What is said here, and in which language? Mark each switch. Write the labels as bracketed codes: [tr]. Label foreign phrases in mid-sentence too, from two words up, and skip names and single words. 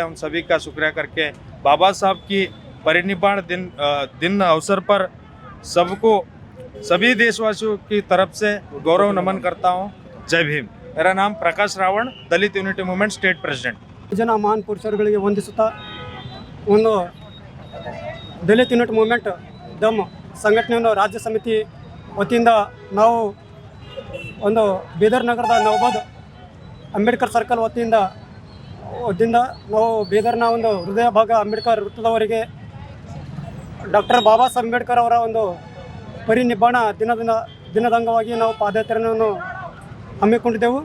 [hi] हम सभी का शुक्रिया करके बाबा साहब की परिनिर्वाण दिन अवसर पर सबको, सभी देशवासियों की तरफ से गौरव नमन करता हूं। जय भीम। मेरा नाम प्रकाश रावण, दलित यूनिटी मूवमेंट [en] state president. [kn] जन महान पुरुषरुಗಳಿಗೆ ವಂದಿಸುತ್ತಾ ಒಂದು ದಲಿತ ಯೂನಿಟ್ ಮೂವ್ಮೆಂಟ್ ದಮ್ ಸಂಘಟನೆಯನ್ನು ರಾಜ್ಯ ಸಮಿತಿ ವತಿಯಿಂದ ನಾವು ಒಂದು ಬೀದರ್ ನಗರದ ನೌಬಾದ್ ಅಂಬೇಡ್ಕರ್ ಸರ್ಕಲ್ ವತಿಯಿಂದ ನಾವು ಬೀದರ್ನ ಒಂದು ಹೃದಯ ಭಾಗ ಅಂಬೇಡ್ಕರ್ ವೃತ್ತದವರೆಗೆ ಡಾಕ್ಟರ್ ಬಾಬಾ ಸಾಹೇಬ್ ಅಂಬೇಡ್ಕರ್ ಅವರ ಒಂದು ಪರಿನಿರ್ವಾಣ ದಿನದ ಅಂಗವಾಗಿ ನಾವು ಪಾದಯಾತ್ರೆಯನ್ನು ಹಮ್ಮಿಕೊಂಡಿದ್ದೆವು।